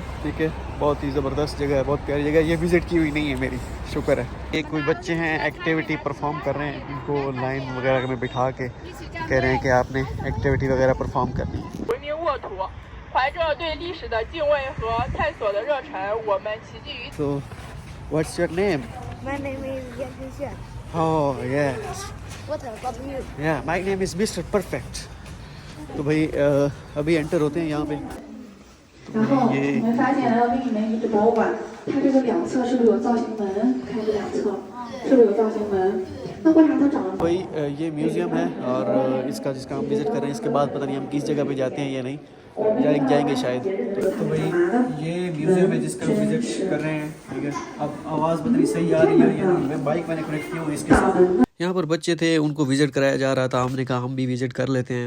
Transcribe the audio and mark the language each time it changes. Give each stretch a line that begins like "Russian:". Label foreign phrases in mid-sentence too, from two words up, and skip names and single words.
Hindi: ठीक है, बहुत ही ज़बरदस्त जगह है, बहुत प्यारी जगह है। ये विज़िट की हुई नहीं है मेरी, शुक्र है। एक कोई बच्चे हैं
English: activity perform
Hindi: कर रहे हैं, उनको लाइन वगैरह में बिठा के कह रहे हैं कि आपने एक्टिविटी वगैरह परफॉर्म करनी है।
English: तो what's your name? My name is Yan Xuan. oh yes, What about you?
Hindi: या
English: my name is Mister Perfect.
Hindi: तो भाई अभी एंटर होते हैं यहाँ पे।
Chinese: 然后我们发现来到另一面遗址博物馆，它这个两侧是不是有造型门？看这两侧是不是有造型门？那为啥它长得？
Hindi: भाई ये म्यूज़ियम है और जिसका हम विज़िट कर रहे हैं, इसके बाद पता नहीं हम किस जगह पे जाते हैं या नहीं, जाएंगे शायद। तो भाई ये म्यूज़ियम है जिसका हम विज़िट कर रहे हैं। ठीक है, अब आवाज़ पता नहीं सही आ रही है या नहीं, मैं बाइक मैंने कनेक्ट की हुई इसके साथ। यहाँ पर बच्चे थे, उनको विज़िट कराया जा रहा था, हमने कहा हम भी विज़िट कर लेते हैं।